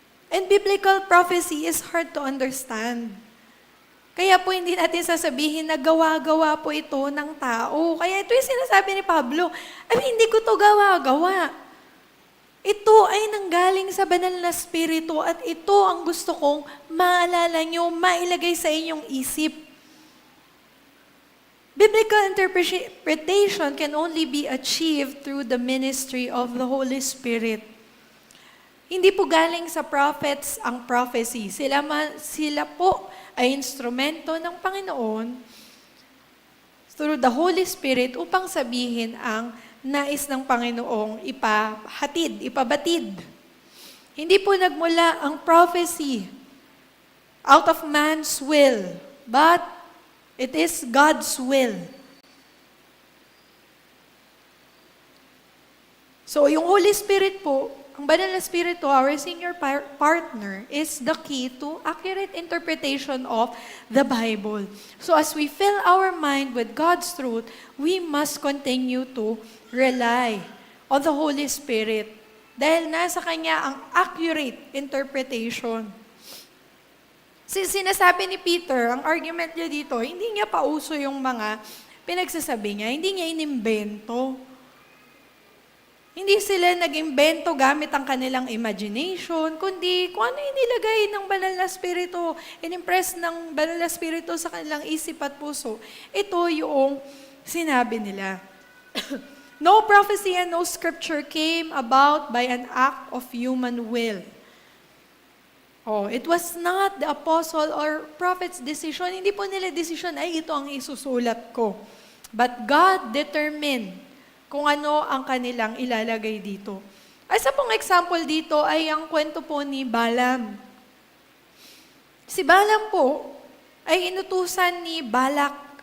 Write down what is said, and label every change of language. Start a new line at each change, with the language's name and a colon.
English: And biblical prophecy is hard to understand.
Filipino: Kaya po hindi natin sasabihin na gawa-gawa po ito ng tao. Kaya ito yung sinasabi ni Pablo, hindi ko to gawa-gawa. Ito ay nanggaling sa Banal na Espiritu at ito ang gusto kong maalala nyo, mailagay sa inyong isip.
English: Biblical interpretation can only be achieved through the ministry of the Holy Spirit.
Filipino: Hindi po galing sa prophets ang prophecy. Sila po ay instrumento ng Panginoon
English: through the Holy Spirit
Filipino: upang sabihin ang nais ng Panginoong ipabatid. Hindi po nagmula ang
English: prophecy out of man's will, but it is God's will. So, yung Holy Spirit po,
Filipino: ang Banal na Espiritu,
English: our senior partner, is the key to accurate interpretation of the Bible. So, as we fill our mind with God's truth, we must continue to rely on the Holy Spirit.
Filipino: Dahil nasa Kanya ang accurate interpretation. Sinasabi ni Peter, ang argument niya dito, hindi niya pauso yung mga pinagsasabi niya, hindi niya inimbento. Hindi sila nag-imbento gamit ang kanilang imagination, kundi kung ano yung nilagay ng Banal na Espiritu, inimpress ng Banal na Espiritu sa kanilang isip at puso. Ito yung sinabi nila.
English: No prophecy and no scripture came about by an act of human will. It was not the apostle or prophet's decision.
Filipino: Hindi po nila decision, ay ito ang isusulat ko.
English: But God determined
Filipino: kung ano ang kanilang ilalagay dito. Isa pong example dito ay ang kwento po ni Balaam. Si Balaam po ay inutusan ni Balak.